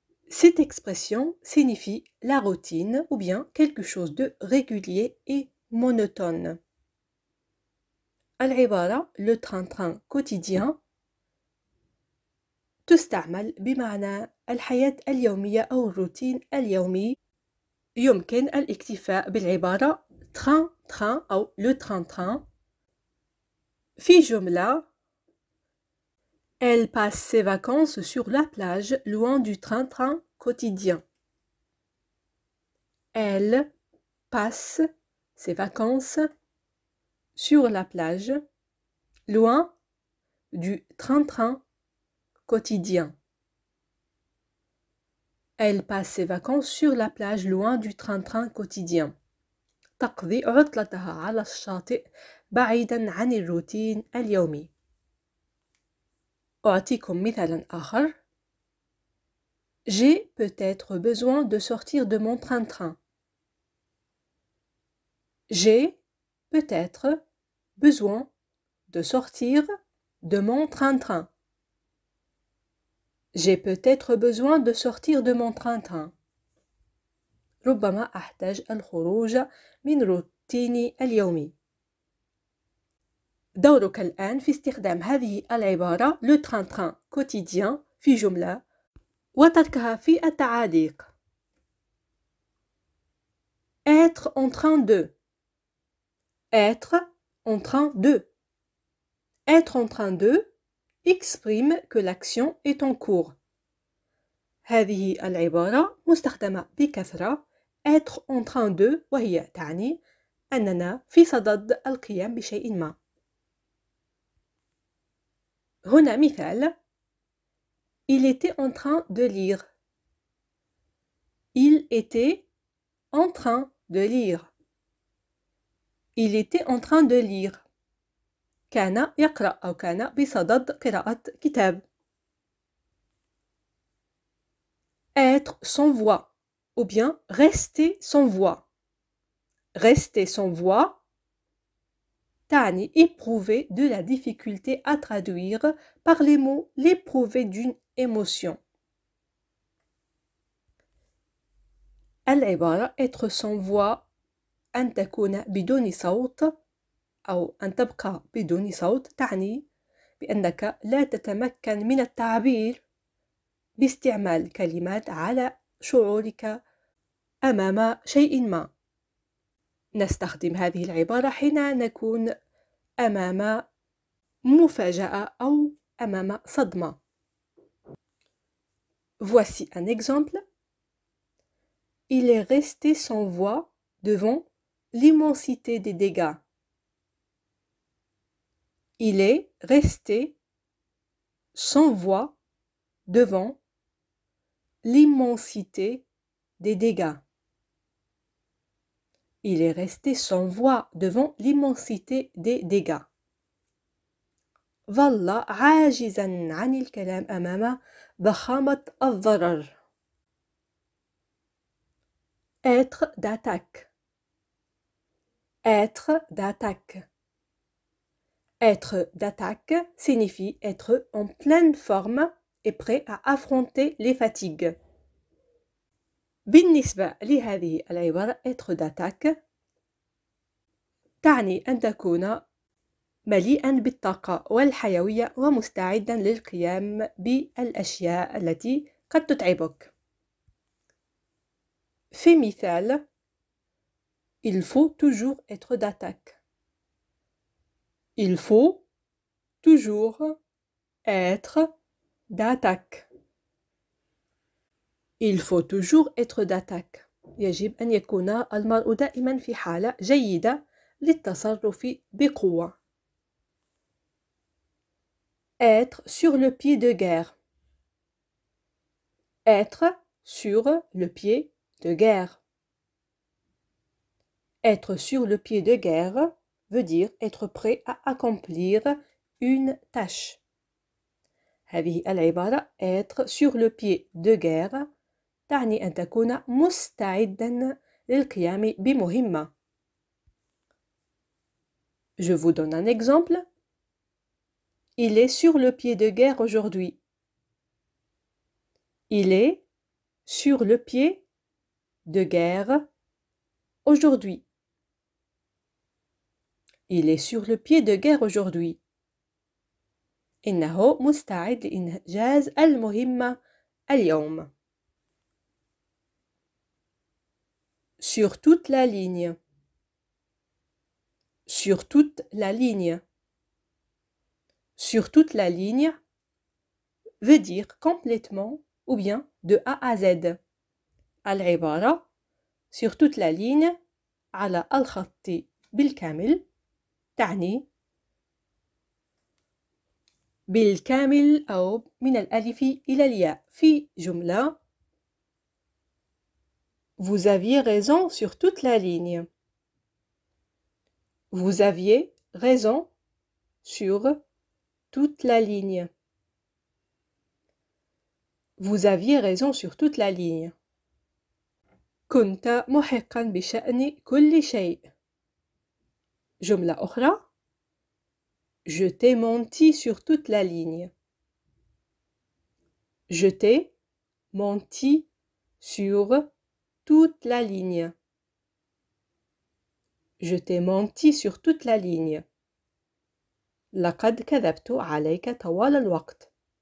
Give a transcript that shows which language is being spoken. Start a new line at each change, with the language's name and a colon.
French: Cette expression signifie la routine ou bien quelque chose de régulier et monotone.
Arabic: العبارة
French: le train-train quotidien
Arabic: تستعمل بمعنى الحياة اليومية أو الروتين اليومي. يمكن الاكتفاء بالعبارة train-train أو le train-train. في جملة
French: Elle passe ses vacances sur la plage loin du train-train quotidien. Elle passe ses vacances sur la plage loin du train-train quotidien. Elle passe ses vacances sur la plage loin du train-train quotidien.
Arabic: تقضي عطلتها على الشاطئ بعيدا عن الروتين اليومي. أعطيكم مثالا آخر.
French: J'ai peut-être besoin de sortir de mon train-train. J'ai peut-être besoin de sortir de mon train-train. J'ai peut-être besoin de sortir de mon train-train.
Arabic: ربما أحتاج الخروج من روتيني اليومي. دورك الآن في استخدام هذه العبارة
French: le train-train quotidien
Arabic: في جملة وتركها في التعاليق.
French: Être en train de. Être en train de. Être en train de exprime que l'action est en cours.
Arabic: هذه العبارة مستخدمة بكثرة.
French: Être en train de
Arabic: وهي تعني أننا في صدد القيام بشيء ما. هنا مثال.
French: Il était en train de lire. Il était en train de lire. Il était en train de lire.
Arabic: كان يقرأ أو كان بصدد قراءة كتاب.
French: Être sans voix ou bien rester sans voix. Rester sans voix
Arabic: تعني
French: éprouver de la difficulté à traduire par les mots l'éprouver d'une émotion.
Arabic: العبارة
French: être sans voix
Arabic: أن تكون بدون صوت أو أن تبقى بدون صوت تعني بأنك لا تتمكن من التعبير باستعمال كلمات على شعورك أمام شيء ما. نستخدم هذه العبارة حين نكون أمام مفاجأة أو أمام صدمة.
French: Voici un exemple. Il est resté sans voix devant l'immensité des dégâts. Il est resté sans voix devant l'immensité des dégâts. Il est resté sans voix devant l'immensité des dégâts.
Arabic: ظل عاجزا عن الكلام أمام ضخامة الضرر.
French: Être d'attaque. Être d'attaque. Être d'attaque signifie être en pleine forme et prêt à affronter les fatigues.
Arabic: بالنسبة لهذه العبارة
French: être d'attaque
Arabic: تعني أن تكون مليئا بالطاقة والحيوية ومستعدا للقيام بالأشياء التي قد تتعبك. في مثال
French: Il faut toujours être d'attaque. Il faut toujours être d'attaque. Il faut toujours être d'attaque.
Arabic: يجب أن يكون المرء دائما في حالة جيدة للتصرف بقوة.
French: Être sur le pied de guerre. Être sur le pied de guerre. Être sur le pied de guerre veut dire être prêt à accomplir une tâche.
Arabic: هذه العبارة
French: être sur le pied de guerre
Arabic: تعني أن تكون مستعدا للقيام بمهمة.
French: Je vous donne un exemple. Il est sur le pied de guerre aujourd'hui. Il est sur le pied de guerre aujourd'hui. Il est sur le pied de guerre aujourd'hui.
Arabic: إنه مستعد لإنجاز المهمة اليوم.
French: Sur toute la ligne. Sur toute la ligne. Sur toute la ligne veut dire complètement ou bien de A à Z.
Arabic: العبارة
French: sur toute la ligne
Arabic: على الخط بالكامل تعني بالكامل أو من الألف إلى الياء. في جملة
French: Vous aviez raison sur toute la ligne. Vous aviez raison sur toute la ligne. Vous aviez raison sur toute la ligne.
Arabic: كنت محقا بشأن كل شيء. جملة أخرى
French: Je t'ai menti sur toute la ligne. Je t'ai menti sur toute la ligne. Je t'ai menti sur toute la ligne.
Arabic: لقد كذبت عليك طوال الوقت.